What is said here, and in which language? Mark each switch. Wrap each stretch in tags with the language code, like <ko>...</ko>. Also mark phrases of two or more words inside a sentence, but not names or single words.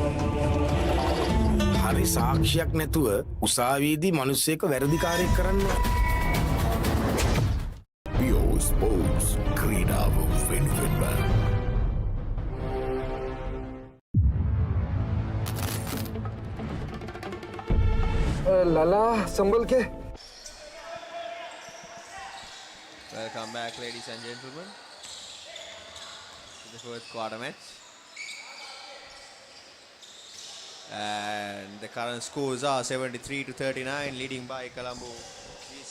<si>හරි සාක්ෂියක් නැතුව උසාවියේදී මිනිස්සෙක් වැරදිකාරයෙක් කරනවා. Sports ක්‍රීඩාව වෙනුවෙන්ම</si> <hi>ලලා संभल के</hi> <en>Welcome back, ladies and gentlemen, to the fourth quarter match. And the current scores are 73-39, leading by Colombo BC.</en>